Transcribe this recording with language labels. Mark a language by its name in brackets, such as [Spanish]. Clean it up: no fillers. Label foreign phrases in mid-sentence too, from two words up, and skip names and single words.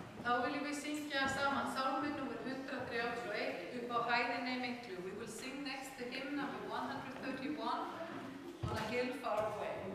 [Icelandic] Þá viljum við syngja saman sálminn númer 131 upp á hæðinni miklu. [English] We will sing next the hymn number 131 on a hill far away.